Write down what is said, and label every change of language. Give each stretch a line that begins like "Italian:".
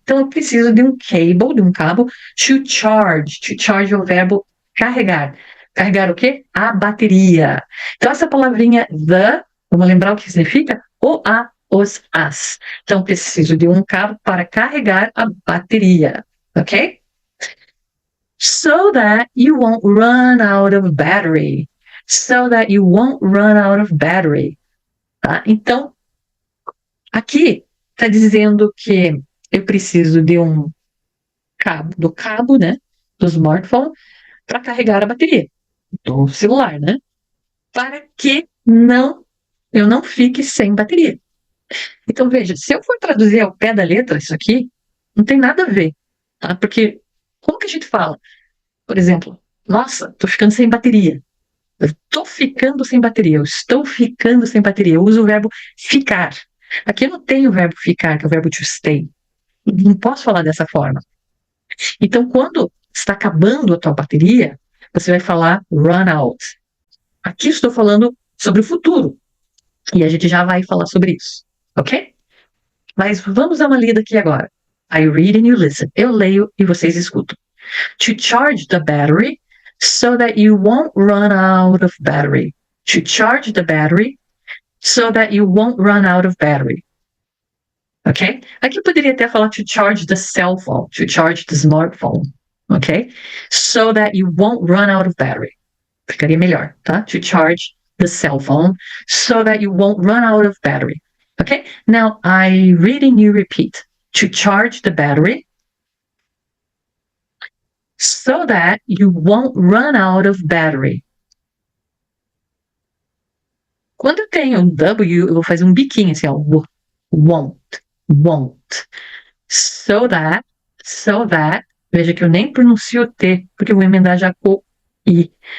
Portuguese: Então, eu preciso de um cable, de um cabo, to charge. To charge é o verbo carregar. Carregar o quê? A bateria. Então, essa palavrinha the, vamos lembrar o que significa? O, a, os, as. Então, preciso de um cabo para carregar a bateria. Ok?
English: So that you won't run out of battery. So that you won't run out of battery. Tá?
Portuguese: Então, aqui está dizendo que eu preciso de um cabo, do cabo, né, do smartphone, para carregar a bateria do celular, né, para que eu não fique sem bateria. Então, veja, se eu for traduzir ao pé da letra isso aqui, não tem nada a ver, tá? Porque como que a gente fala? Por exemplo, nossa, tô ficando sem bateria. Eu tô ficando sem bateria, eu estou ficando sem bateria. Eu uso o verbo ficar. Aqui eu não tenho o verbo ficar, que é o verbo to stay. Não posso falar dessa forma. Então, quando está acabando a tua bateria, você vai falar run out. Aqui estou falando sobre o futuro. E a gente já vai falar sobre isso, ok? Mas vamos dar uma lida aqui agora.
English: I read and you listen.
Portuguese: Eu leio e vocês escutam.
English: To charge the battery so that you won't run out of battery. To charge the battery so that you won't run out of battery. Ok?
Portuguese: Aqui eu poderia até falar
English: to charge the cell phone, to charge the smartphone.
Portuguese: Ok?
English: So that you won't run out of battery.
Portuguese: Ficaria melhor, tá?
English: To charge the cell phone so that you won't run out of battery. Okay? Now, I read and you repeat. To charge the battery so that you won't run out of battery.
Portuguese: Quando eu tenho um W, eu vou fazer um biquinho assim, ó. Won't.
English: So that.
Portuguese: Veja que eu nem pronuncio o T, porque eu vou emendar já com o I.